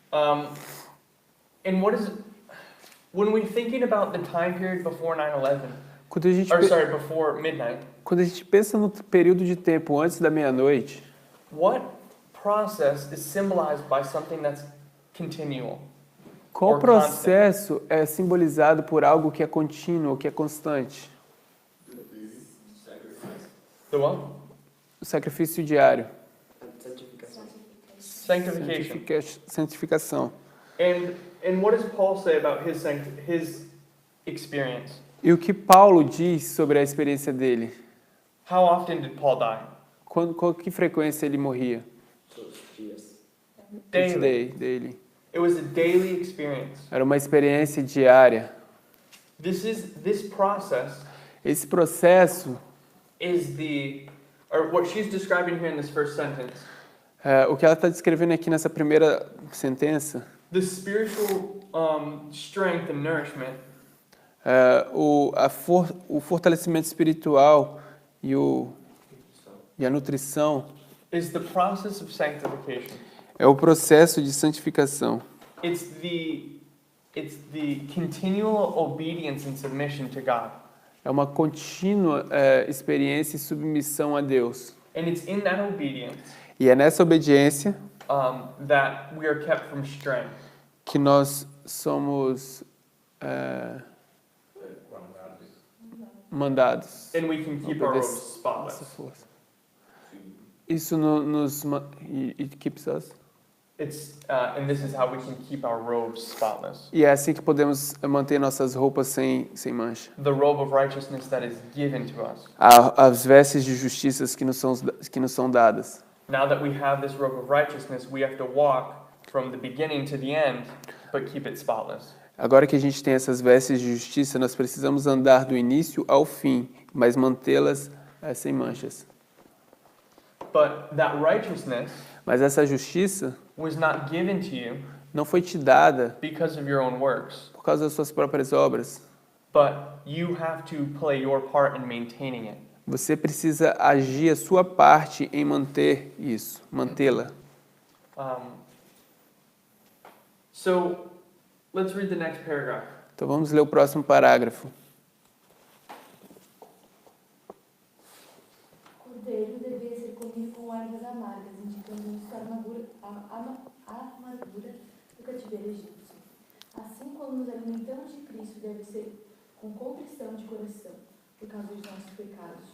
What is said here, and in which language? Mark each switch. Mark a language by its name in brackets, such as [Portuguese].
[English] And what is when we're thinking about the time period before 9/11, [Portuguese] Quando a gente, [English] before midnight, [Portuguese] quando a gente pensa no período de tempo antes da meia-noite, [English] what process is symbolized by something that's continual? [Portuguese] qual [English] Or [Portuguese] processo é simbolizado por algo que é contínuo, que é constante? [English] The what? [Portuguese] O sacrifício diário. [English] Sanctification. [Portuguese] Santificação. [English] And what does Paul say about his experience? [Portuguese] E o que Paulo diz sobre a experiência dele? [English] How often did Paul die? [Portuguese] Com que frequência ele morria? [English] Daily. Daily. It was a daily experience. [Portuguese] Era uma experiência diária. [English] This process [Portuguese] Esse processo, [English] or what she's describing here in this first sentence, [Portuguese] o que ela está descrevendo aqui nessa primeira sentença, [English] the spiritual strength and nourishment [Portuguese] o fortalecimento espiritual e a nutrição [English] is the process of sanctification. [Portuguese] é o processo de santificação. [English] It's the continual obedience and submission to God. [Portuguese] É uma contínua experiência e submissão a Deus. [English] And it's in that obedience [Portuguese] E é nessa obediência [English] that we are kept from straying. [Portuguese] que nós somos mandados. [English] And we can keep our robes spotless. [Portuguese] Nossa força. Isso nos [English] it keeps us. And this is how we can keep our robes spotless. [Portuguese] E é assim que podemos manter nossas roupas sem mancha. [English] The robe of righteousness that is given to us. [Portuguese] As vestes de justiça que nos são dadas. [English] Now that we have this robe of righteousness, we have to walk from the beginning to the end, but keep it spotless. [Portuguese] Agora que a gente tem essas vestes de justiça, nós precisamos andar do início ao fim, mas mantê-las sem manchas. [English] But that righteousness [Portuguese] Mas essa justiça [English] was not given to you [Portuguese] não foi te dada [English] because of your own works, [Portuguese] por causa das suas próprias obras. [English] but you have to play your part in maintaining it. [Portuguese] Você precisa agir a sua parte em manter isso, mantê-la. [English] So let's read the next paragraph. [Portuguese] Então vamos ler o próximo parágrafo. O cordeiro devia ser comido com ervas amargas, indicando-nos a amargura do cativeiro egípcio. Assim, quando nos alimentamos de Cristo, deve ser com contrição de coração, por causa dos nossos pecados.